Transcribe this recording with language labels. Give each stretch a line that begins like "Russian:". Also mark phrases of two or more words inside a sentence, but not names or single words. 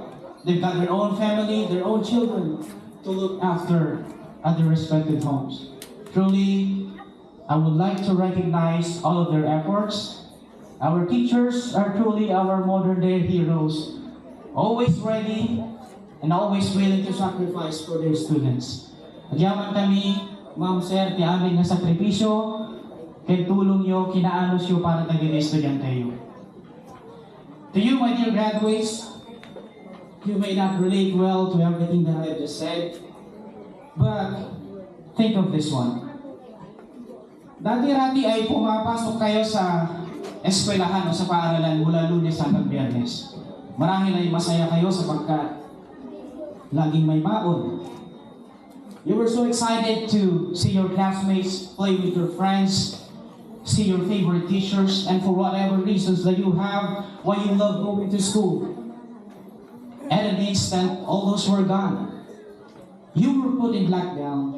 English: They've got their own family, their own children to look after at their respective homes. Truly, I would like to recognize all of their efforts. Our teachers are truly our modern day heroes, always ready and always willing to sacrifice for their students.
Iloko: Nagyaman kami, Ma'am Sir, ti amin nga sakripisyo, ken tulong nyo, kinaanos nyo para taging estudyante nyo.
English: To you, my dear graduates, you may not relate well to everything that I have just said, but think of this one.
Filipino: Dati-rati ay pumapasok kayo sa eskwelahan o sa paaralan mula Lunes hanggang Biyernes. Marahil ay masaya kayo sapagkat laging may baon.
English: You were so excited to see your classmates, play with your friends, see your favorite teachers, and for whatever reasons that you have, why you love going to school. At an instant, all those were gone. You were put in lockdown.